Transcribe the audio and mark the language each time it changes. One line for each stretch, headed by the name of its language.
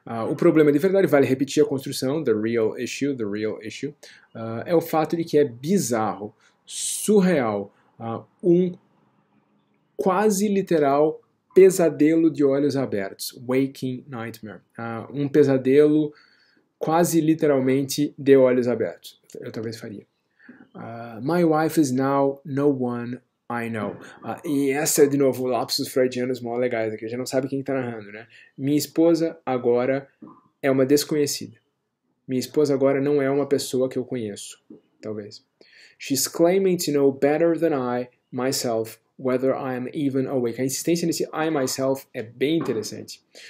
Portuguese: O problema de verdade, vale repetir a construção,
English: the real issue,
Portuguese: é o fato de que é bizarro, surreal, um quase literal pesadelo de olhos abertos,
English: waking nightmare,
Portuguese: um pesadelo quase literalmente de olhos abertos, eu talvez faria.
English: My wife is now no one I know.
Portuguese: E essa é, de novo, lapsos freudianos mó legais aqui. A gente não sabe quem está narrando, né? Minha esposa agora é uma desconhecida. Minha esposa agora não é uma pessoa que eu conheço, talvez.
English: She's claiming to know better than I, myself, whether I am even awake.
Portuguese: A insistência nesse I, myself é bem interessante.